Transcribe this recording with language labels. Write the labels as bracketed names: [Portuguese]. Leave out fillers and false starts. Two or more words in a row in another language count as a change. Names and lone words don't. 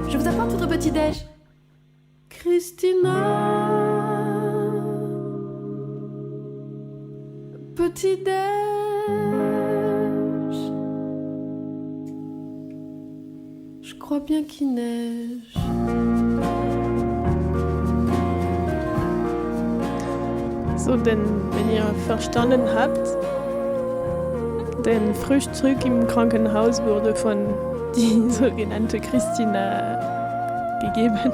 [French] Je vous apporte votre petit-déj. Christina, petit-déj. Je crois bien qu'il neige. [German] So, denn wenn ihr verstanden habt, denn Frühstück im Krankenhaus wurde von die sogenannte Christina gegeben.